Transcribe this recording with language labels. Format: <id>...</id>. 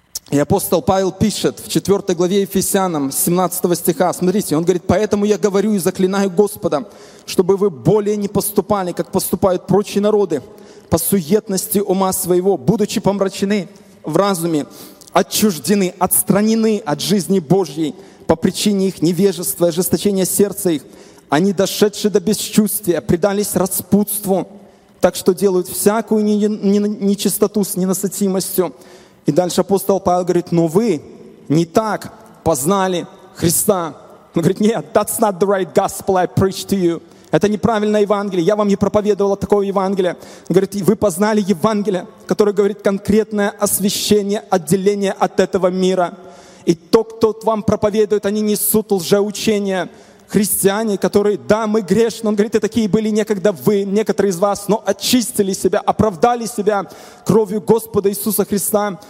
<ru>И апостол Павел пишет в 4 главе Ефесянам 17 стиха, смотрите, он говорит, «Поэтому я говорю и заклинаю Господа, чтобы вы более не поступали, как поступают прочие народы, по суетности ума своего, будучи помрачены в разуме, отчуждены, отстранены от жизни Божьей по причине их невежества и ожесточения сердца их. Они, дошедшие до бесчувствия, предались распутству, так что делают всякую нечистоту с ненасытимостью». И дальше апостол Павел говорит, но вы не так познали Христа. Он говорит, нет,</ru> <en>that's not the right gospel I preach to you.</en> <ru>Это неправильное Евангелие. Я вам не проповедовал такого Евангелия. Он говорит, вы познали Евангелие, которое говорит конкретное освящение, отделение от этого мира. И то, кто вам проповедует, они несут лжеучение. Христиане, которые, да, мы грешны, он говорит, и такие были некогда вы, некоторые из вас, но очистили себя, оправдали себя кровью Господа Иисуса Христа.</ru>